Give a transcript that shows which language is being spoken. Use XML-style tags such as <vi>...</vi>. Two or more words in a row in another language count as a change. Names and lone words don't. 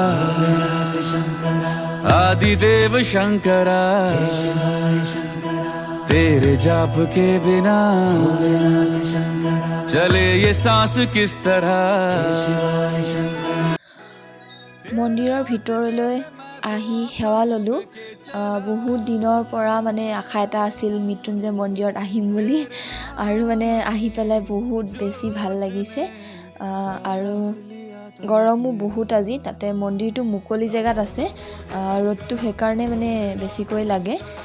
<hi>आदिदेव शंकरा तेरे जाप के बिना चले ये सांस किस तरह</hi> <as>মন্দিৰৰ ভিতৰলৈ আহি সেৱা ললোঁ বহুত দিনৰ পৰা আশা এটা আছিল মৃত্যুঞ্জয় মন্দিৰত আহিম বুলি আৰু আহি পেলাই বহুত বেছি ভাল লাগিছে আৰু গৰমো বহুত আজি তাতে মন্দিৰটো মুকলি জেগাত আছে ৰ'দটো সেইকাৰণে বেছিকৈ লাগে</as>